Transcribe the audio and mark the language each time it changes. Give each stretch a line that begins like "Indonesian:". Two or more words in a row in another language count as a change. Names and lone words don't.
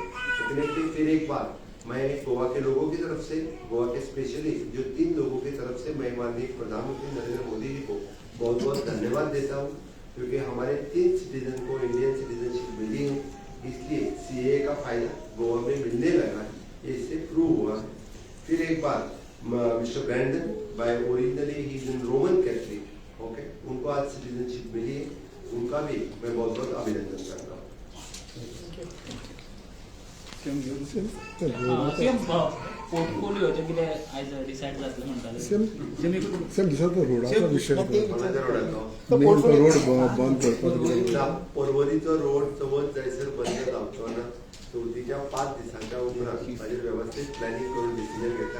Hindi: डेफिनेटली फिर एक बार मैं गोवा के लोगों की तरफ से, गोवा के स्पेशली जो 3 लोगों की तरफ से मैं माननीय प्रधानमंत्री नरेंद्र मोदी जी को बहुत बहुत धन्यवाद देता हूँ, क्योंकि हमारे 3 सिटीजन को
English: Indian citizenship
Hindi: मिली है. इसलिए CA का फायदा गोवा में मिलने लगा है, इससे प्रूव हुआ है. फिर एक बार मिस्टर ब्रैंडन,
English: by originally he is in Roman Catholic,
Hindi: ओके, उनको आज सिटीजनशिप मिली है. उनका भी मैं बहुत बहुत अभिनंदन करता हूँ.
Konkani: पोर्टफोलिओचे कितें आयज डिसायड जातलें म्हणटाले. सेम दिसता रोडाचो विशय कोणाच्या रोडाचो? रोड बंद करपाचो. परवरीचो रोड चवथ जायसर बंद जावचो ना. चवथीच्या 5 दिसांच्या उपरांत ताजेर व्यवस्थीत प्लॅनिंग करून डिसिजन घेतला.